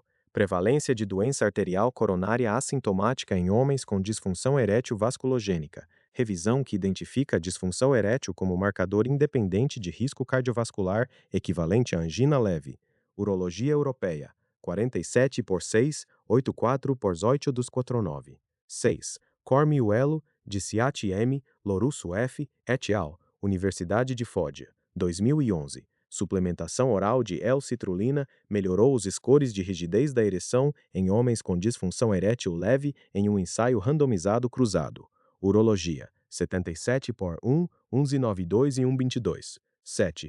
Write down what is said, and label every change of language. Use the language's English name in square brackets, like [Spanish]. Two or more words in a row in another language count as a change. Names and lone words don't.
[Portuguese] Prevalência de doença arterial coronária assintomática em homens com disfunção erétil vasculogênica. Revisão que identifica a disfunção erétil como marcador independente de risco cardiovascular equivalente à angina leve. Urologia Europeia, 47 por 6, 84 por 8 dos 49. 6. Cormiuelo, Diciati M., Lorusso F., et al., Universidade de Foggia, 2011. Suplementação oral de L-citrulina melhorou os scores de rigidez da ereção em homens com disfunção erétil leve em um ensaio randomizado cruzado. Urologia, 77 por 1, 1192 e 122. 7.